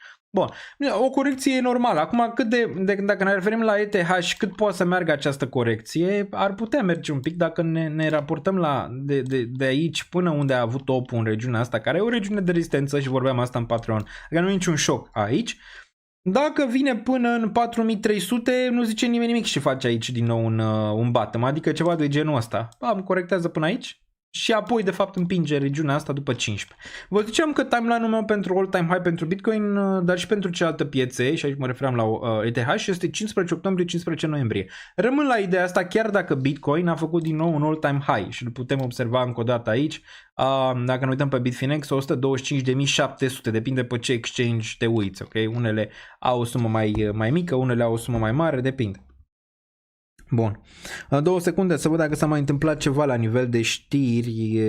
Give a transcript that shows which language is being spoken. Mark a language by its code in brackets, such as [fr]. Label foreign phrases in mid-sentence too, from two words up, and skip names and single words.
[ro] Bun, o corecție e normală. Acum, dacă ne referim la ETH, cât poate să meargă această corecție, ar putea merge un pic dacă ne raportăm de aici până unde a avut top-ul în regiunea asta, care e o regiune de rezistență și vorbeam asta în Patreon. Adică nu e niciun șoc aici. Dacă vine până în 4300, nu zice nimeni nimic și face aici din nou un bottom, adică ceva de genul ăsta. Corectează până aici și apoi de fapt împinge regiunea asta după 15. Vă ziceam că timeline-ul meu pentru [en] all-time high [ro] pentru Bitcoin, dar și pentru celelalte piețe, și aici mă referam la ETH, este 15 octombrie, 15 noiembrie. Rămân la ideea asta chiar dacă Bitcoin a făcut din nou un [en] all-time high [ro] și îl putem observa încă o dată aici. Dacă ne uităm pe Bitfinex, 125.700, depinde pe ce exchange te uiți, ok? Unele au o sumă mai mică, unele au o sumă mai mare, depinde. Bun. 2 secunde să văd dacă s-a mai întâmplat ceva la nivel de știri.